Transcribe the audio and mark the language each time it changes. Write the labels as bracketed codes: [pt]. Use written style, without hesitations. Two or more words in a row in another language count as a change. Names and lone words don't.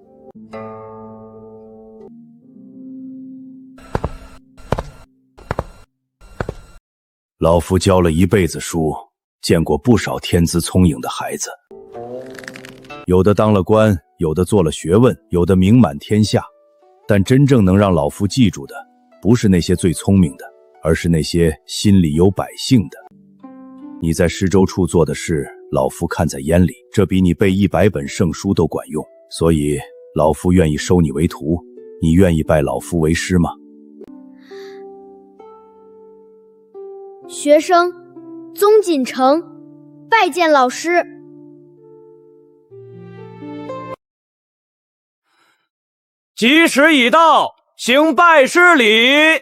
[zh] 老夫教了一輩子書，見過不少天資聰穎的孩子，有的當了官，有的做了學問，有的名滿天下。但真正能讓老夫記住的，不是那些最聰明的，而是那些心裡有百姓的。你在施州處做的事，老夫看在眼裡，這比你背100本聖書都管用。所以老夫願意收你為徒，你願意拜老夫為師嗎？學生宗錦城拜見老師。吉時已到，行拜師禮。